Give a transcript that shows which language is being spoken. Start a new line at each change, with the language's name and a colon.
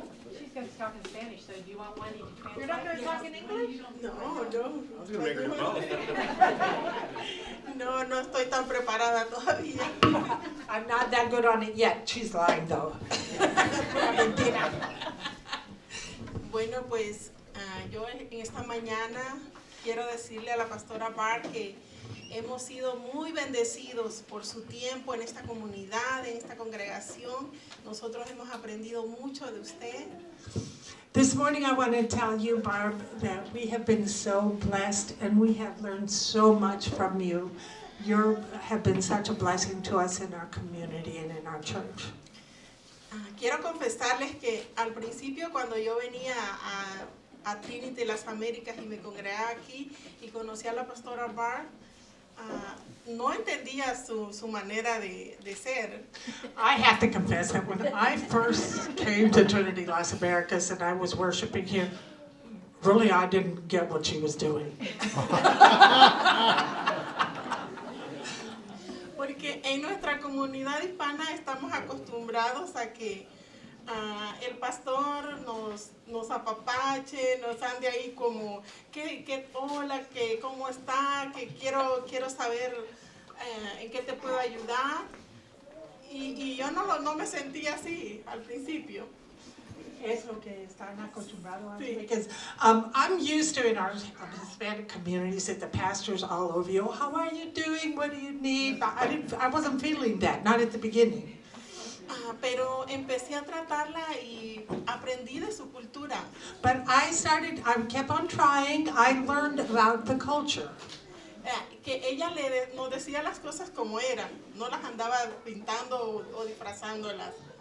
English: She's going to talk in Spanish, so do you want Wendy to translate? You're not going to talk in English? No, no. I was gonna make her both.
Spanish: No, no estoy tan preparada todavía.
English: I'm not that good on it yet. She's lying though.
Spanish: Mentira. Bueno, pues yo en esta mañana quiero decirle a la pastora Barb que hemos sido muy bendecidos por su tiempo en esta comunidad, en esta congregación. Nosotros hemos aprendido mucho de usted.
English: This morning I want to tell you, Barb, that we have been so blessed and we have learned so much from you. You have been such a blessing to us in our community and in our church.
Spanish: Quiero confesarles que al principio cuando yo venía a Trinity Las Americas y me congregaba aquí y conocí a la pastora Barb, no entendía su manera de ser.
English: I have to confess that when I first came to Trinity Las Americas and I was worshiping here, really I didn't get what she was doing.
Spanish: Porque en nuestra comunidad hispana estamos acostumbrados a que el pastor nos apapache, nos ande ahí como, hola, cómo está, que quiero saber en qué te puedo ayudar. Y yo no me sentía así al principio. Es lo que están acostumbrados a Sí.
English: because I'm used to in our Hispanic communities that the pastors all over you, oh, how are you doing? What do you need? I wasn't feeling that, not at the beginning.
Spanish: Pero empecé a tratarla y aprendí de su cultura.
English: But I kept on trying. I learned about the culture.
Spanish: Que ella nos decía las cosas como eran, no las andaba pintando o disfrazándolas.